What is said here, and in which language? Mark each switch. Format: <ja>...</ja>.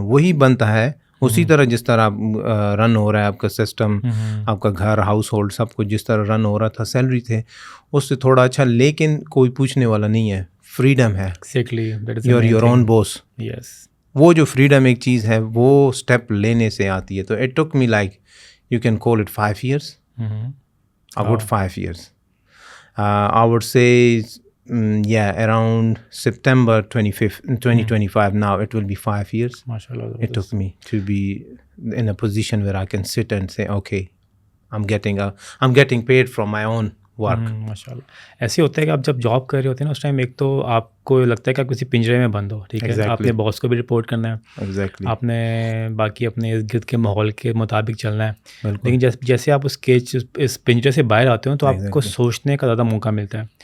<ur>وہی بنتا ہے اسی طرح جس طرح آپ رن ہو رہا ہے آپ کا سسٹم, آپ کا گھر, ہاؤس ہولڈ, سب کچھ جس طرح رن ہو رہا تھا. سیلری تھے اس سے تھوڑا اچھا, لیکن کوئی پوچھنے والا نہیں ہے, فریڈم ہے, یو آر یور اون باس. وہ جو فریڈم ایک چیز ہے وہ اسٹیپ لینے سے آتی ہے. تو it took me like</ur> <en>you can call it 5 years. About 5 years. I would say, around September 2025. Now it will be 5 years.</en> <ar>MashaAllah.</ar> <en>It took me to be in a position where I can sit and say, okay, I'm getting paid from my own work.</en> <ar>ماشاءاللہ.</ar> <ur>ایسے ہوتا ہے کہ آپ جب job کر رہے ہوتے ہیں نا اس ٹائم ایک تو آپ کو لگتا ہے کہ آپ کسی پنجرے میں بند ہو, ٹھیک ہے, آپ نے باس کو بھی رپورٹ کرنا ہے, آپ نے باقی اپنے ارد گرد کے ماحول کے مطابق چلنا ہے, لیکن جیسے آپ اس پنجرے سے باہر آتے ہو تو آپ کو سوچنے کا زیادہ موقع ملتا ہے.</ur>